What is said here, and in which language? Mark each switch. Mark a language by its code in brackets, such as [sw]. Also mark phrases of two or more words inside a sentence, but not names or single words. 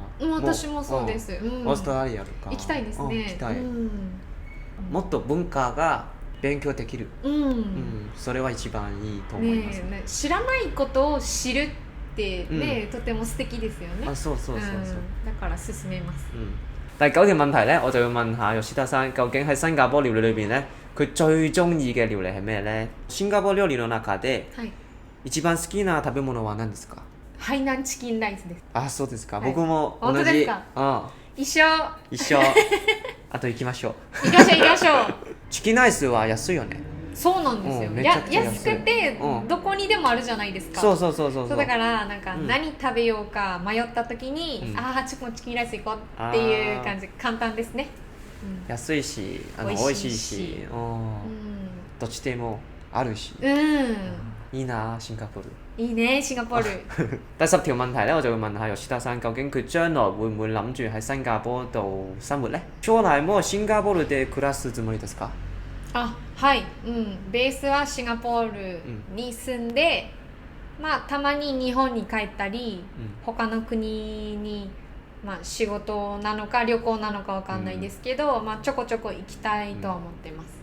[ja] 私もそうです。オーストラリアとか行きたいですね。もっと文化が勉強できる、それは一番いいと思います。知らないことを知るってね、とても素敵ですよね。だから勧めます。 [yue] 第9條問題呢，我就要問下吉田さん，究竟喺新加坡料理裏邊呢，佢最中意嘅料理係咩呢？ [ja] 新加坡料理の中で一番好きな食べ物は何ですか？ハイナンチキンライスです。そうですか。僕も同じ。一緒。あと行きましょう。行きましょう。チキンライスは安いよね。そうなんですよ。安くてどこにでもあるじゃないですか。そうだからなんか何食べようか迷った時に、チキンライス行こうっていう感じ。簡単ですね。安いし美味しいし、どっちでもあるし。いいな新加坡。いいねシンガポール。 [yue] 第10條問題咧，我就會問下 Yoshida さん，究竟佢將來會唔會諗住喺新加坡度生活呢？ [ja] 將来もシンガポールで暮らすつもりですか？あ、はい、ベースはシンガポールに住んで、まあたまに日本に帰ったり、他の国にまあ仕事なのか旅行なのかわかんないですけど、まあちょこちょこ行きたいとは思ってます。